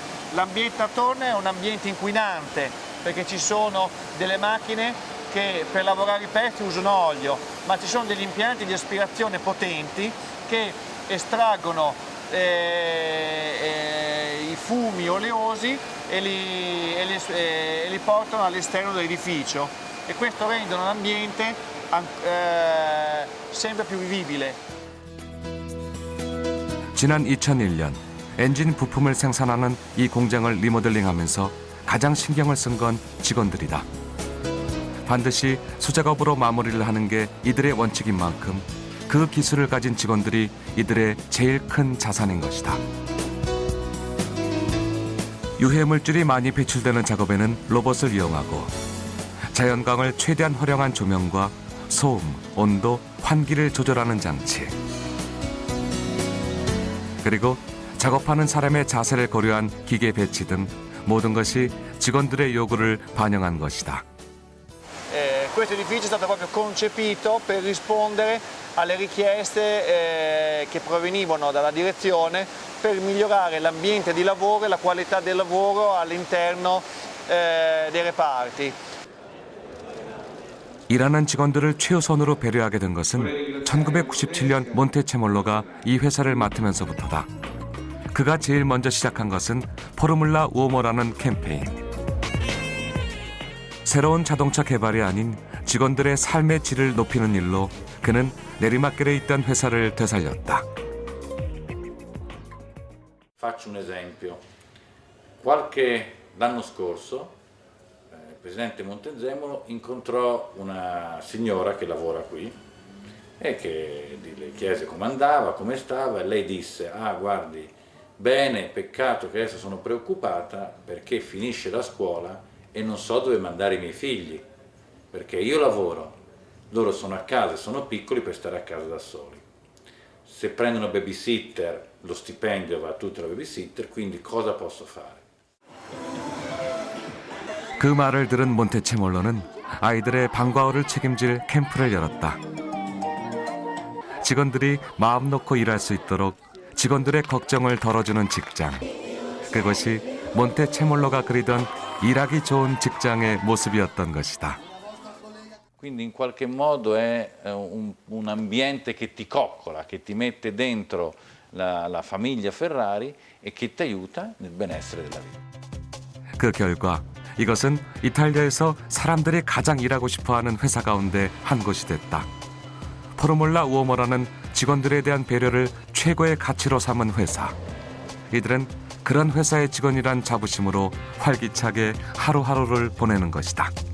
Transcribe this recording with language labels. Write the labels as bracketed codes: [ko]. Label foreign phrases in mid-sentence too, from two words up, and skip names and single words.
[it] L'ambiente attorno è un ambiente inquinante perché ci sono delle macchine che per lavorare i pezzi usano olio, ma ci sono degli impianti di aspirazione potenti che estraggono i fumi oleosi e li portano all'esterno dell'edificio e questo rende un ambiente sempre più vivibile. [ko] 지난 2001년 엔진 부품을 생산하는 이 공장을 리모델링하면서 가장 신경을 쓴 건 직원들이다. 반드시 수작업으로 마무리를 하는 게 이들의 원칙인 만큼 그 기술을 가진 직원들이 이들의 제일 큰 자산인 것이다. 유해물질이 많이 배출되는 작업에는 로봇을 이용하고 자연광을 최대한 활용한 조명과 소음, 온도, 환기를 조절하는 장치 그리고 작업하는 사람의 자세를 고려한 기계 배치 등 모든 것이 직원들의 요구를 반영한 것이다. [it] Questo edificio è stato proprio concepito per rispondere alle richieste che provenivano dalla direzione per migliorare l'ambiente di lavoro e la qualità del lavoro all'interno dei reparti. [ko] 일하는 직원들을 최우선으로 배려하게 된 것은 1997년 몬테체몰로가 이 회사를 맡으면서부터다. 그가 제일 먼저 시작한 것은 포르물라 우오모라는 캠페인. 새로운 자동차 개발이 아닌 직원들의 삶의 질을 높이는 일로 그는 내리막길에 있던 회사를 되살렸다. [it] Faccio un esempio. L'anno scorso il presidente Montezemolo incontrò una signora che lavora qui e che le chiese come andava, come stava e lei disse: ah, guardi, bene, peccato che adesso sono preoccupata perché finisce la scuola e non so dove mandare i miei figli, perché io lavoro, loro sono a casa, sono piccoli per stare a casa da soli. Se prendono babysitter, lo stipendio va a tutta la babysitter, quindi cosa posso fare? [ko] 그 말을 들은 몬테체몰로는 아이들의 방과 후를 책임질 캠프를 열었다. 직원들이 마음 놓고 일할 수 있도록 직원들의 걱정을 덜어주는 직장. 그것이 몬테체몰로가 그리던 일하기 좋은 직장의 모습이었던 것이다. [it] Quindi in qualche modo è un ambiente che ti coccola, che ti mette dentro la famiglia Ferrari e che ti aiuta nel benessere della vita. [ko] 그 결과 이것은 이탈리아에서 사람들이 가장 일하고 싶어하는 회사 가운데 한 곳이 됐다. 포르몰라 우오모라는 직원들에 대한 배려를 최고의 가치로 삼은 회사. 이들은 그런 회사의 직원이란 자부심으로 활기차게 하루하루를 보내는 것이다.